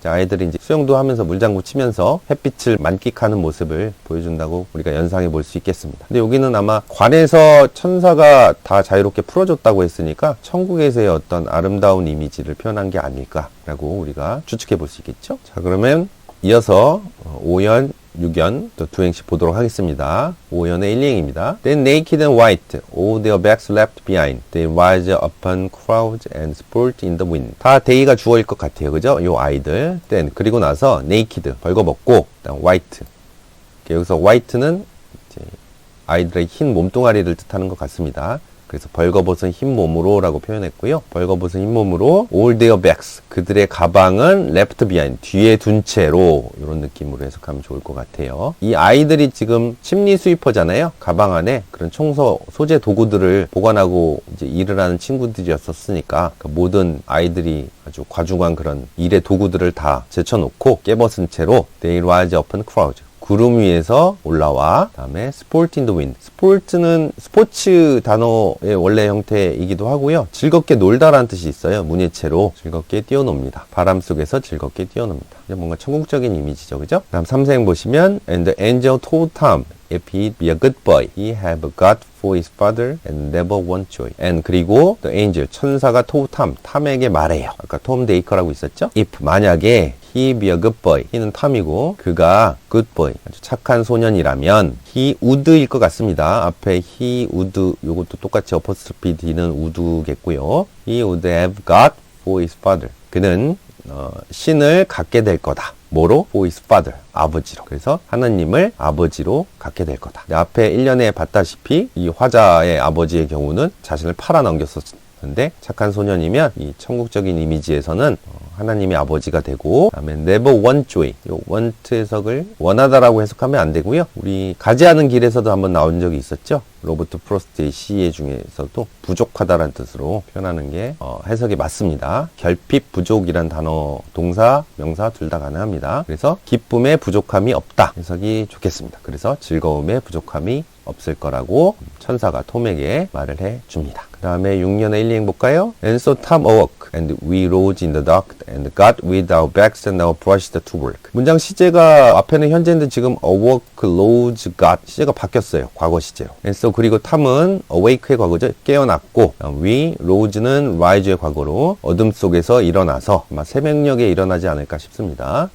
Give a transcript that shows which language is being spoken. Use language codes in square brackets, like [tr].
[ko] 자, 아이들이 이제 수영도 하면서 물장구 치면서 햇빛을 만끽하는 모습을 보여준다고 우리가 연상해 볼 수 있겠습니다. 근데 여기는 아마 관에서 천사가 다 자유롭게 풀어줬다고 했으니까 천국에서의 어떤 아름다운 이미지를 표현한 게 아닐까라고 우리가 추측해 볼 수 있겠죠. 자, 그러면 이어서 5연 6연 또 2행씩 보도록 하겠습니다. 5연의 1행입니다. [en] Then naked and white, all their backs left behind. They rise upon clouds and sport in the wind. [ko] 다 day가 주어일 것 같아요. 그죠? 요 아이들. Then, 그리고 나서 naked, 벌거벗고, 그다음 white. 여기서 white는 이제 아이들의 흰 몸뚱아리를 뜻하는 것 같습니다. 그래서 벌거벗은 흰 몸으로 라고 표현했고요. 벌거벗은 흰 몸으로 [en] all their bags, [ko] 그들의 가방은 [en] left behind, [ko] 뒤에 둔 채로, 이런 느낌으로 해석하면 좋을 것 같아요. 이 아이들이 지금 침리 스위퍼잖아요. 가방 안에 그런 청소 소재 도구들을 보관하고 이제 일을 하는 친구들이었었으니까 그 모든 아이들이 아주 과중한 그런 일의 도구들을 다 제쳐놓고 깨벗은 채로 [en] they rise upon clouds, [ko] 구름 위에서 올라와. 다음에 [en] sport in the wind. [ko] 스포츠는 스포츠 단어의 원래 형태이기도 하고요. 즐겁게 놀다라는 뜻이 있어요. 문예체로 즐겁게 뛰어놉니다. 바람 속에서 즐겁게 뛰어놉니다. 뭔가 천국적인 이미지죠. 그죠? 다음 3생 보시면 [en] And the angel told Tom, if he'd be a good boy, he have a God for his father and never want joy. And [ko] 그리고 [en] the angel, [ko] 천사가 [en] told Tom, [ko] 탐에게 말해요. 아까 톰 데이커라고 있었죠? [en] If, 만약에 he be a good boy, he는 탐이고 그가 good boy, [ko] 아주 착한 소년이라면 [en] he would일 것 같습니다. [ko] 앞에 he would, 요것도 똑같이 어퍼스트로피 D는 would겠고요. [en] He would have God for his father. [ko] 그는 신을 갖게 될 거다. 뭐로? [en] For his father, 아버지로. [ko] 그래서 하나님을 아버지로 갖게 될 거다. 앞에 1년에 봤다시피 이 화자의 아버지의 경우는 자신을 팔아 넘겼었는데 착한 소년이면 이 천국적인 이미지에서는 하나님의 아버지가 되고, 그다음에 [en] never want joy. [ko] 요 want 해석을 원하다라고 해석하면 안 되고요. 우리 가지 않은 길에서도 한번 나온 적이 있었죠. 로버트 프로스트의 시 중에서도 부족하다라는 뜻으로 표현하는 게 해석이 맞습니다. 결핍, 부족이란 단어, 동사, 명사 둘 다 가능합니다. 그래서 기쁨에 부족함이 없다 해석이 좋겠습니다. 그래서 즐거움에 부족함이 없을 거라고 천사가 톰에게 말을 해줍니다. 그 다음에 6년의 1, 2행 볼까요? [en] And so Tom awoke, and we rose in the dark, and got with our backs and our brushed to work. [ko] 문장 시제가 앞에는 현재인데 지금 awoke, rose, got 시제가 바뀌었어요. 과거 시제로. [en] And so [ko] 그리고 탐은 awake의 과거죠. 깨어났고, we, rose는 rise의 과거로 어둠 속에서 일어나서 아마 새벽녘에 일어나지 않을까 싶습니다.